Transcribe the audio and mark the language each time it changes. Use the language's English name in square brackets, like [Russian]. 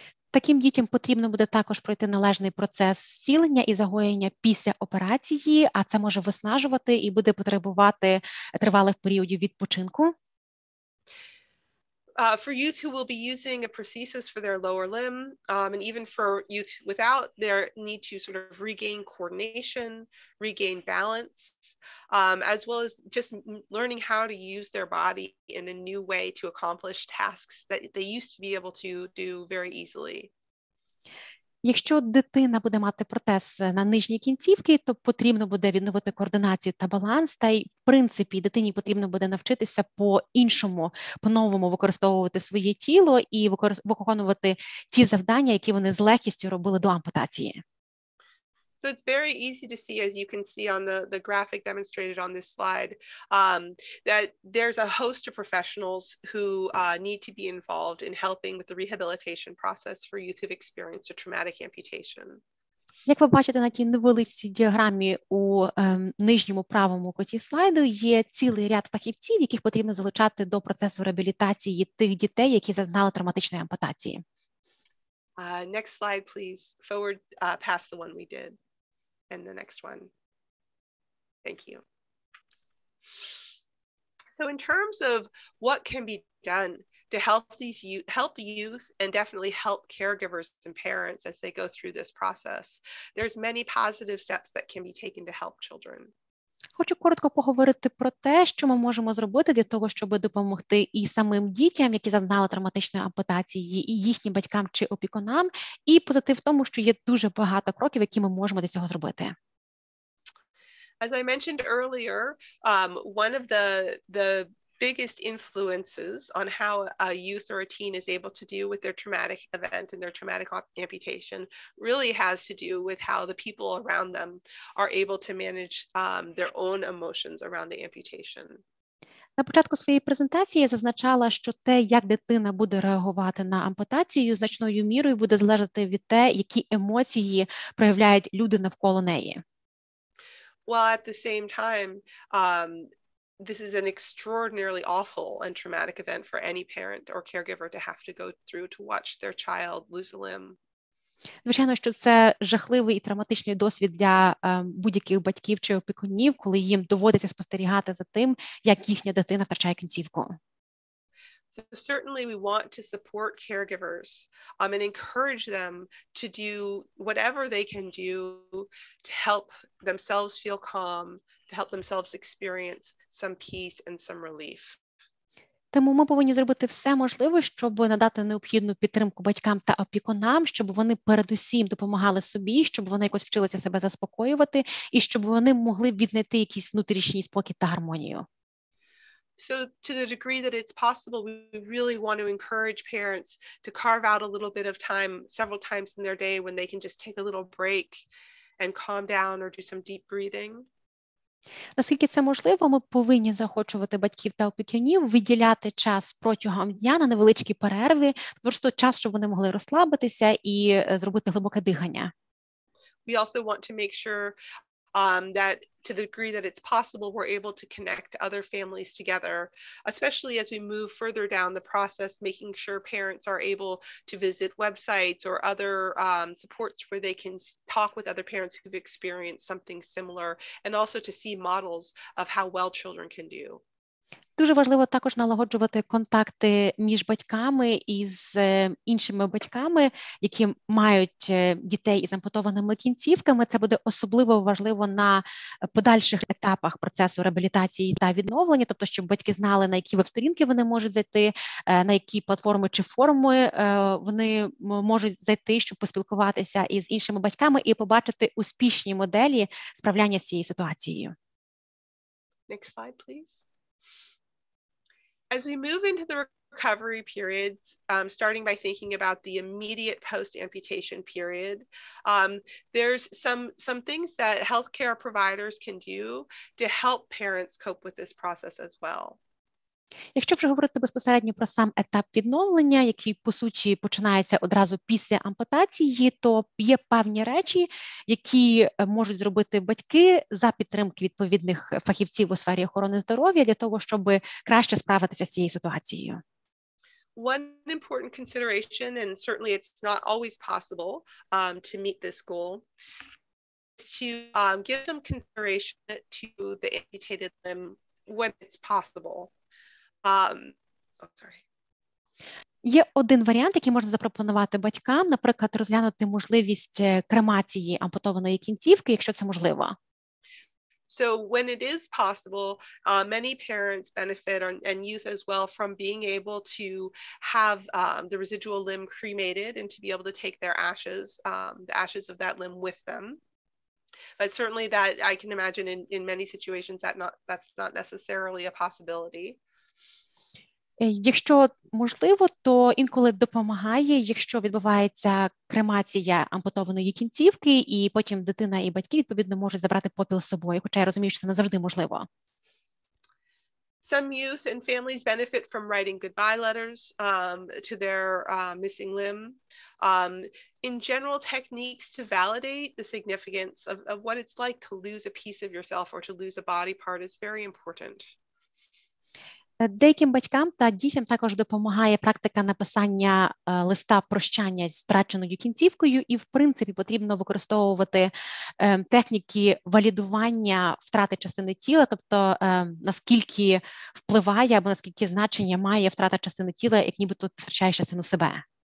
[Ukrainian] Таким дітям потрібно буде також пройти належний процес зцілення і загоєння після операції, а це може виснажувати і буде потребувати тривалих періодів відпочинку. [English] For youth who will be using a prosthesis for their lower limb, and even for youth without, their need to sort of regain coordination, regain balance, as well as just learning how to use their body in a new way to accomplish tasks that they used to be able to do very easily. [Ukrainian] Якщо дитина буде мати протез на нижній кінцівці, то потрібно буде відновити координацію та баланс, та й, в принципі, дитині потрібно буде навчитися по-іншому, по-новому використовувати своє тіло і виконувати ті завдання, які вони з легкістю робили до ампутації. [English] So it's very easy to see, as you can see on the graphic demonstrated on this slide, that there's a host of professionals who need to be involved in helping with the rehabilitation process for youth who've experienced a traumatic amputation. [Ukrainian] Як ви бачите на тій невеличкій діаграмі у нижньому правому куті слайду, є цілий ряд фахівців, яких потрібно залучати до процесу реабілітації тих дітей, які зазнали травматичної ампутації. [English] Next slide, please. Forward past the one we did. And the next one. Thank you. So in terms of what can be done to help youth and definitely help caregivers and parents as they go through this process, there's many positive steps that can be taken to help children. [Ukrainian] Хочу коротко поговорити про те, що ми можемо зробити для того, щоб допомогти і самим дітям, які зазнали травматичної ампутації, і їхнім батькам чи опікунам, і позитив в тому, що є дуже багато кроків, які ми можемо для цього зробити. [English] As I mentioned earlier, one of the biggest influences on how a youth or a teen is able to deal with their traumatic event and their traumatic amputation really has to do with how the people around them are able to manage their own emotions around the amputation. [Ukrainian] На початку своєї презентації я зазначала, що те, як дитина буде реагувати на ампутацію, значною мірою буде залежати від те, які емоції проявляють люди навколо неї. [English] While at the same time, this is an extraordinarily awful and traumatic event for any parent or caregiver to have to go through to watch their child lose a limb. [Ukrainian] Звичайно, що це жахливий і травматичний досвід для будь-яких батьків чи опікунів, коли їм доводиться спостерігати за тим, як їхня дитина втрачає кінцівку. [English] So certainly we want to support caregivers and encourage them to do whatever they can do to help themselves feel calm, to help themselves experience some peace and some relief. [Ukrainian] Тому ми повинні зробити все можливе, щоб надати необхідну підтримку батькам та опікунам, щоб вони передусім допомагали собі, щоб вони якось вчилися себе заспокоювати і щоб вони могли віднайти якийсь внутрішній спокій та гармонію. [English] So to the degree that it's possible, we really want to encourage parents to carve out a little bit of time several times in their day when they can just take a little break and calm down or do some deep breathing. [Ukrainian] Наскільки це можливо, ми повинні заохочувати батьків та опікунів виділяти час протягом дня на невеличкі перерви, просто час, щоб вони могли розслабитися і зробити глибоке дихання. [English] We also want to make sure that to the degree that it's possible, we're able to connect other families together, especially as we move further down the process, making sure parents are able to visit websites or other supports where they can talk with other parents who've experienced something similar, and also to see models of how well children can do. [Ukrainian] Дуже важливо також налагоджувати контакти між батьками і з іншими батьками, які мають дітей із ампутованими кінцівками. Це буде особливо важливо на подальших етапах процесу реабілітації та відновлення, тобто, щоб батьки знали, на які веб-сторінки вони можуть зайти, на які платформи чи форуми вони можуть зайти, щоб поспілкуватися із іншими батьками і побачити успішні моделі справляння з цією ситуацією. [English] Next slide, please. As we move into the recovery periods, starting by thinking about the immediate post-amputation period, there's some things that healthcare providers can do to help parents cope with this process as well. [Ukrainian] Якщо вже говорити безпосередньо про сам етап відновлення, який, по суті, починається одразу після ампутації, то є певні речі, які можуть зробити батьки за підтримки відповідних фахівців у сфері охорони здоров'я для того, щоб краще справитися з цією ситуацією. [English] One important consideration, and certainly it's not always possible to meet this goal, is to give some consideration to the amputated limb when it's possible. [Ukrainian] Є один варіант, який можна запропонувати батькам, наприклад, розглянути можливість кремації ампутованої кінцівки, якщо це можливо. [English] So when it is possible, many parents benefit and youth as well from being able to have the residual limb cremated and to be able to take their ashes, the ashes of that limb with them. But certainly that I can imagine in many situations that's not necessarily a possibility. [Ukrainian] Якщо можливо, то інколи допомагає, якщо відбувається кремація ампутованої кінцівки, і потім дитина і батьки, відповідно, можуть забрати попіл з собою, хоча я розумію, що це не завжди можливо. [English] Some youth and families benefit from writing goodbye letters to their missing limb. In general, techniques to validate the significance of what it's like to lose a piece of yourself or to lose a body part is very important. [Ukrainian] Деяким батькам та дітям також допомагає практика написання листа прощання з втраченою кінцівкою, і, в принципі, потрібно використовувати техніки валідування втрати частини тіла, тобто наскільки впливає або наскільки значення має втрата частини тіла, як нібито втрачаєш частину себе.